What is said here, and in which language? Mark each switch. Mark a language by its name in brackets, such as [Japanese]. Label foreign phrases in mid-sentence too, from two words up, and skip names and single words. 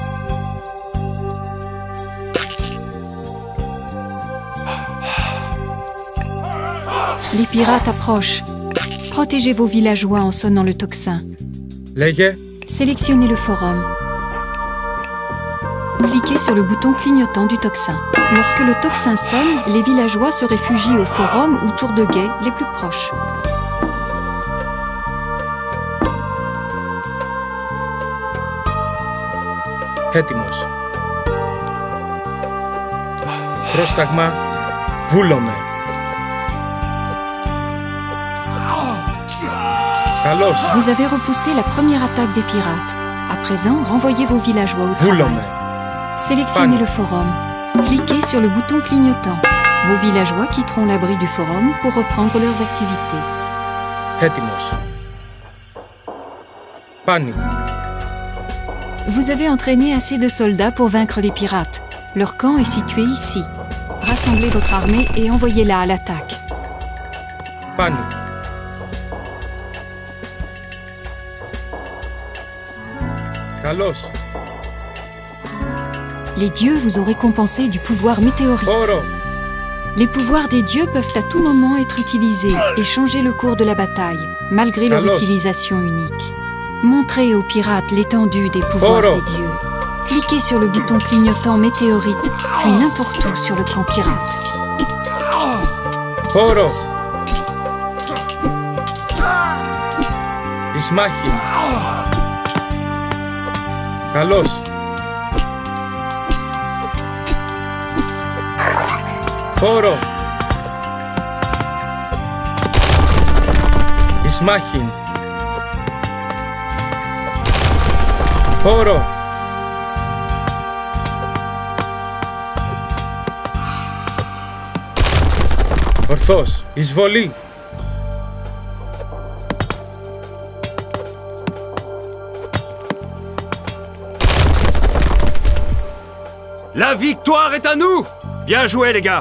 [French] Les pirates approchent. Protégez vos villageois en sonnant le tocsin. [Greek] Λέγε. [French] Sélectionnez le forum. Cliquez sur le bouton clignotant du tocsin. Lorsque le tocsin sonne, les villageois se réfugient au forum ou tour de guet les plus proches. [Greek] Έτοιμος. Πρόσταγμα. Βούλομαι. Καλώς. [French] Vous avez repoussé la première attaque des pirates. À présent, renvoyez vos villageois au travail. [Greek] Βούλομαι. [French] Sélectionnez le forum. Cliquez sur le bouton clignotant. Vos villageois quitteront l'abri du forum pour reprendre leurs activités. [Greek] Έτοιμος. Πάνι. [French] Vous avez entraîné assez de soldats pour vaincre les pirates. Leur camp est situé ici. Rassemblez votre armée et envoyez-la à l'attaque. [Greek] Πάνι. Καλώς. [French] Les dieux vous ont récompensé du pouvoir météorique. [Greek] Όρο. [French] Les pouvoirs des dieux peuvent à tout moment être utilisés et changer le cours de la bataille, malgré leur Carlos. utilisation unique. Montrez aux pirates l'étendue des pouvoirs [Greek] Oro. [French] des dieux. Cliquez sur le bouton clignotant météorite, puis n'importe où sur le camp pirate. [Greek] Όρο. Εις μάχην. Καλώς. Όρο. Εις μάχην. Όρο. Ορθώς. Εισβολή. [French] La victoire est à nous! Bien joué, les gars!